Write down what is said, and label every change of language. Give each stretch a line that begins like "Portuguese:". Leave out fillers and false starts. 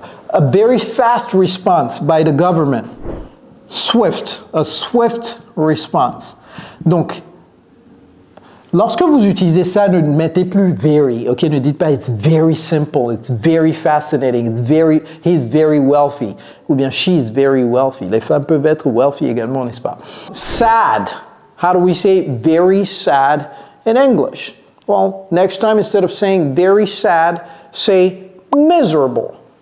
English: A very fast response by the government. Swift, a swift response.
French: Donc, lorsque vous utilisez ça, ne mettez plus very, ok? Ne dites pas
English: it's very simple, it's very fascinating, he's very wealthy,
French: ou bien
English: she's very wealthy.
French: Les femmes peuvent être wealthy également, n'est-ce pas?
English: Sad. How do we say very sad in English? Well, next time, instead of saying very sad, say miserable.